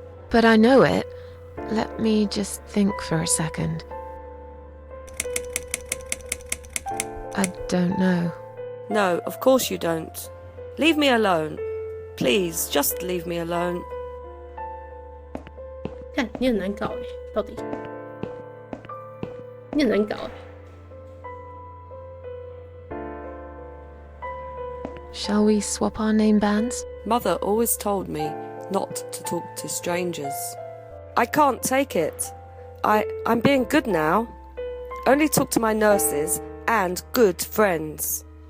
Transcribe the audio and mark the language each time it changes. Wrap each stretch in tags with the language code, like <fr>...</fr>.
<en>But I know it. Let me just think for a second. I don't know. No, of course you don't. Leave me alone. Please, just leave me alone.</en> <zh>看你很难搞哎，到底你很难搞哎。</zh> <en>Shall we swap our name bands? Mother always told me not to talk to strangers. I can't take it. I'm being good now. Only talk to my nurses and good friends.</en>